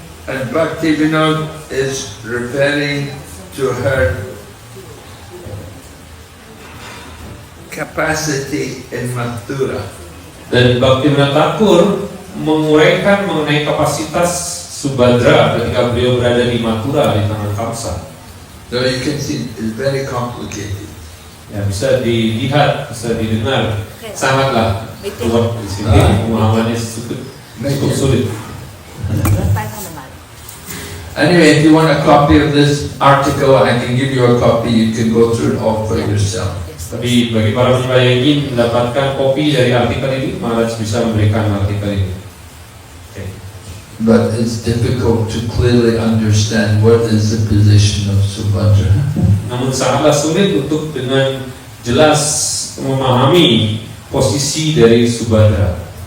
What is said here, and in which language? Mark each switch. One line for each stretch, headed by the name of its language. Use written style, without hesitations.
English: And Bhaktivinoda is referring to her capacity in Mathura.
Indonesian: Dan Bhaktivinoda Thakur menguraikan mengenai kapasitas Subhadra ketika beliau berada di Mathura di tangan Kamsa.
English: So you can see it's very complicated.
Indonesian: Ya, bisa dilihat, bisa didengar, sangatlah kuat di sini. Pemahamannya cukup sulit.
English: Anyway, if you want a copy of this article, I can give you a copy. You can go through it all for yourself.
Indonesian: Tapi bagi para penyembah yang ingin mendapatkan kopi dari artikel ini, Maharaj bisa memberikan artikel ini.
English: Okay. But it's difficult to clearly understand what is the position of Subhadra.
Indonesian: Namun sangatlah sulit untuk dengan jelas memahami posisi dari Subhadra.